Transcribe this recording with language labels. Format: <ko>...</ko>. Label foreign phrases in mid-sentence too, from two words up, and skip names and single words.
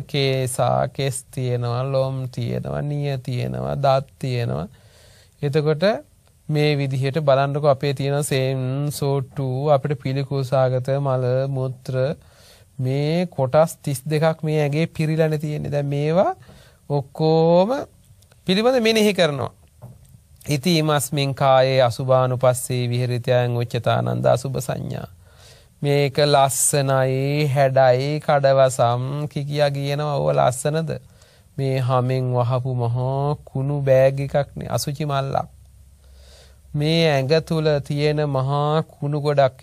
<si>කේසා, කෙස් තියෙනවා, ලොම් තියෙනවා, නිය තියෙනවා, දත් තියෙනවා. එතකොට මේ විදිහට බලන්නකො අපේ තියෙන සෙන් සෝට්ටු අපිට පිළිකුල් සාගත මල මුත්‍ර මේ කොටස් 32ක් මේ ඇඟේ පිරීලානේ තියෙන්නේ. දැන් මේවා ඔක්කොම පිළිබඳ මෙනෙහි කරනවා.</si> <pi>ඉති ීමස්මින් කායේ අසුභානුපස්සේ විහෙරති අයං උච්චතානන්ද අසුභ සංඥා.</pi> <si>මේක ලස්සනයි, හැඩයි, කඩවසම් කිකියා කියනවා. ඕව ලස්සනද? මේ හැමෙන් වහපු මහා කුණු බෑග් එකක් නේ, අසුචි මල්ලක්. මේ ඇඟ තුල තියෙන මහා කුණු ගොඩක්.</si>